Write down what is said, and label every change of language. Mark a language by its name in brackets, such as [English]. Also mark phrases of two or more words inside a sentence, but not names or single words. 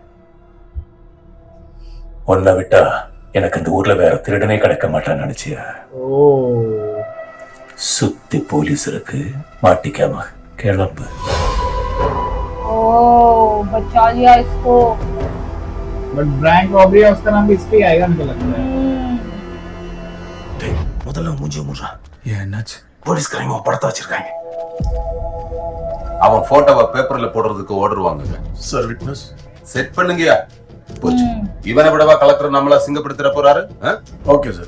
[Tamil] உன்னை விட்டா எனக்கு இந்த ஊர்ல வேற திருடனே கிடைக்க மாட்டான்னு நினைச்சியா? Oh. சுத்தி போலீஸ் இருக்கு, மாட்டிக்காம கிளம்பு. [Hindi] ओह बचा लिया इसको [English] But bank robbery [Hindi] उसका नाम भी इस पे आएगा मुझे लगता है. [Tamil] முதல்ல மூஞ்சி மூடுறா. ஏன் என்னாச்சு? போலீஸ்காரங்க படத்தை வச்சிருக்காங்க. அவன் போட்டோவை பேப்பர்ல போடுறதுக்கு ஆர்டர் வாங்குங்க. [English] sir witness. [Tamil] செட் பண்ணுங்கயா. போச்சு. இவனை விடவா கலெக்டர் நம்மள சிங்கப்படுத்திட போறாரு? [English] okay sir.